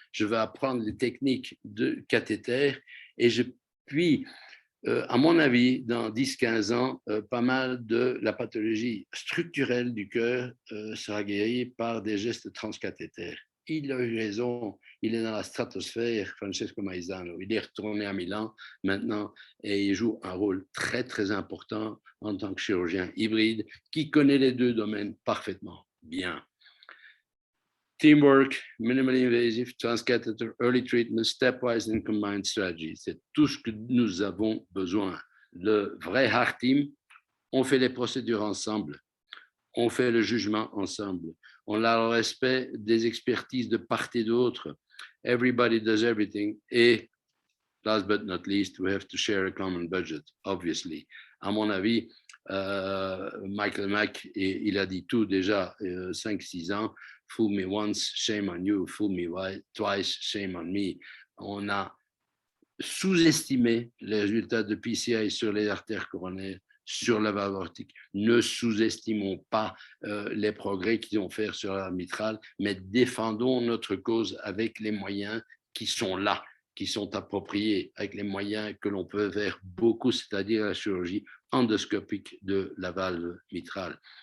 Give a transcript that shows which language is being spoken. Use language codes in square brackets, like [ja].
[fr] Je vais apprendre les techniques de cathéter et puis, à mon avis, dans 10-15 ans, pas mal de la pathologie structurelle du cœur sera guérie par des gestes transcathétaires. Il a eu raison, il est dans la stratosphère, Francesco Maizano. Il est retourné à Milan maintenant et il joue un rôle très, très important en tant que chirurgien hybride qui connaît les deux domaines parfaitement bien. [en] Teamwork, minimally invasive, transcatheter, early treatment, stepwise and combined strategy. [fr] C'est tout ce que nous avons besoin. Le vrai heart team, on fait les procédures ensemble, on fait le jugement ensemble, on a le respect des expertises de part et d'autre. [en] Everybody does everything. Et last but not least, we have to share a common budget, obviously. [fr] À mon avis, Michael Mack, il a dit tout déjà 5-6 ans. [en] Fool me once, shame on you. Fool me twice, shame on me. [fr] On a sous-estimé les résultats de PCI sur les artères coronaires, sur la valve aortique. Ne sous-estimons pas les progrès qu'ils vont faire sur la mitrale, mais défendons notre cause avec les moyens qui sont là, qui sont appropriés, avec les moyens que l'on peut faire beaucoup, c'est-à-dire la chirurgie endoscopique de la valve mitrale.